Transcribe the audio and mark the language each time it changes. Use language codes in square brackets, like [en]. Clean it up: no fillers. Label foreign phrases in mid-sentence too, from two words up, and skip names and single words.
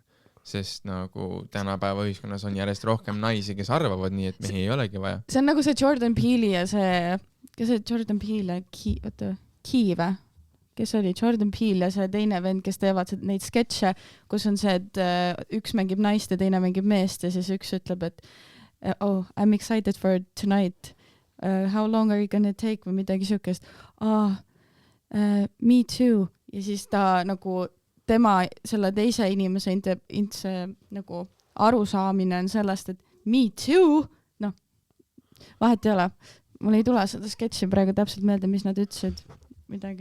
[et] Sest nagu tänapäeva ühiskonnas on järjest rohkem naisi, kes arvavad nii, et mehi ei olegi vaja. See on nagu see Jordan Peele ja see Jordan Peele Kiive, kes oli Jordan Peele ja see teine vend, kes teevad neid sketše, kus on see, et üks mängib naist ja teine mängib meest ja siis üks ütleb, et [en] I'm excited for tonight. How long are you gonna take [et] või midagi siukest? [en] Me too. [et] Ja siis ta nagu tema selle teise inimese nagu arusaamine on sellest, et [en] me too. [et] Vahet ei ole. Mul ei tule seda sketši praegu täpselt meelde, mis nad ütlesid midagi.